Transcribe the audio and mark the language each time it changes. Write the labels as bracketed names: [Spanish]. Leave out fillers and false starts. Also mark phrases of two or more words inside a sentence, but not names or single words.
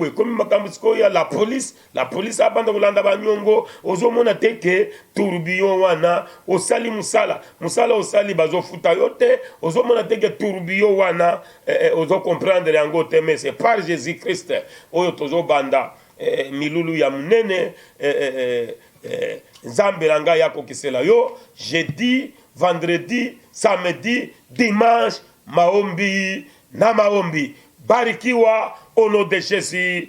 [Lingala] ekomi makambo siko ya la police abanda kolanda banyongo ozomona teke tourbillon wana osali musala osali bazofuta yo te ozomona teke tourbillon wana ozo comprendre yango te [French] mais c'est par Jésus-Christ [Lingala] oyo tozo banda milulu ya munene Nzambe langa ya kokisela yo [French] jeudi, vendredi, samedi, dimanche [Swahili] maombi na maombi barikiwa [French] au nom de Jésus.